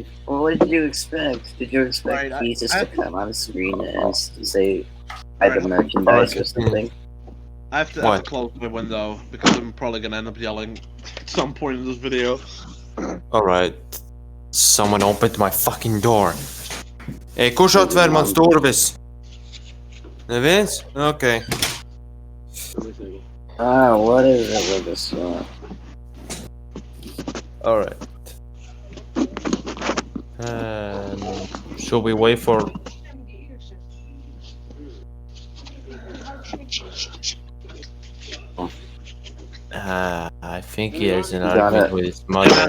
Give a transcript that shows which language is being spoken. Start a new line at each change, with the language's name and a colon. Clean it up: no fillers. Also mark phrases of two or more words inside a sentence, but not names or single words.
English: Well, what did you expect? Did you expect Right, Jesus I- to come on the screen and say, "I have merchandise" or something? I have to What? close my window because I'm probably gonna end up yelling at some point in this video. Alright. Someone opened my fucking door.
Latvian: Ej, kurš atvēr mans durvis? Neviens?
English: Okay. What is it with this? Alright. Should we wait for... I think he has an argument with his mother.